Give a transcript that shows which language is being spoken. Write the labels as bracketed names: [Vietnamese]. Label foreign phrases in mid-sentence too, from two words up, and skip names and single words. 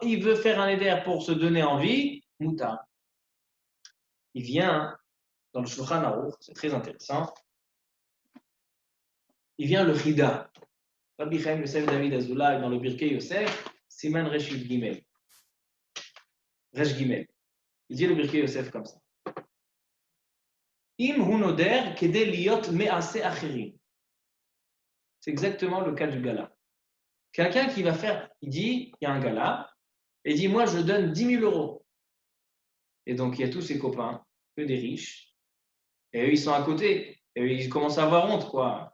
[French] Il veut faire un neder pour se donner envie, mouta. Il vient dans le Shulchan Aruch, c'est très intéressant. Il vient le Chida. Rabbi Chaim Yosef David Azoulay dans le Birkei Yosef, [Hebrew] סימן ריש גימל. ריש גימל. [French] Il dit le Birkei Yosef comme ça. [Hebrew] אם הוא נודר כדי לראות מעשה אחרים. [French] C'est exactement le cas du gala. Quelqu'un qui va faire, il dit, il y a un gala, et il dit, moi je donne 10 000 euros. Et donc il y a tous ses copains, que des riches, et eux ils sont à côté, et eux, ils commencent à avoir honte, quoi.